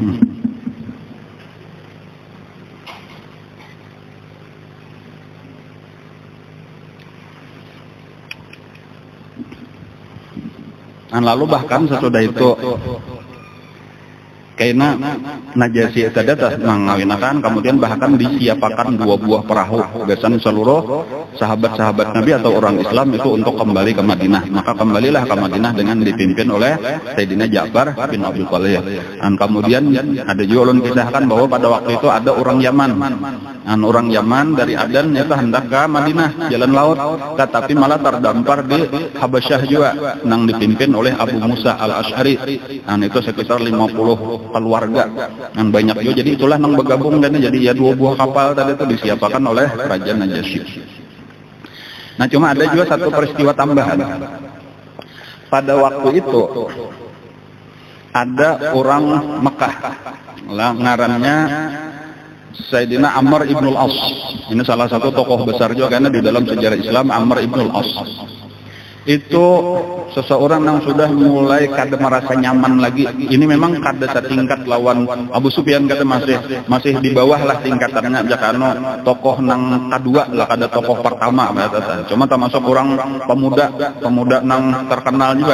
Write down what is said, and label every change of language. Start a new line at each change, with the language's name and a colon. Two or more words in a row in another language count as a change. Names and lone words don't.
Banjar: Dan lalu bahkan sesudah itu kaina Najasyi tadi mengawinakan, kemudian bahkan disiapakan 2 buah perahu besan seluruh sahabat-sahabat Nabi atau orang Islam itu untuk kembali ke Madinah.
Indonesian: Maka kembalilah ke Madinah dengan dipimpin oleh Sayyidina Ja'far bin Abi Thalib.
Banjar: Dan kemudian ada juga ulun kisahkan bahwa pada waktu itu ada orang Yaman.
Indonesian: Dan orang Yaman dari Adan itu hendak ke Madinah jalan laut, tetapi malah terdampar di Habasyah juga, yang dipimpin oleh Abu Musa al-Asy'ari. Dan itu sekitar 50 keluarga yang banyak juga. Jadi itulah yang bergabung dan jadi ya 2 buah kapal tadi itu disiapkan oleh Raja Najasyi. Nah cuma ada juga satu peristiwa tambahan. Pada waktu itu ada orang Mekah,
Banjar: ngarannya Sayyidina Amr ibn al-As.
Indonesian: Ini salah satu tokoh besar juga karena di dalam sejarah Islam Amr ibn al-As.
Banjar: Itu seseorang yang sudah mulai kada merasa nyaman lagi. Ini memang kada setingkat lawan Abu Sufyan, kada masih di bawah lah tingkatannya. Jakano tokoh nang kedua lah, kada tokoh pertama. Cuma termasuk orang pemuda nang terkenal juga.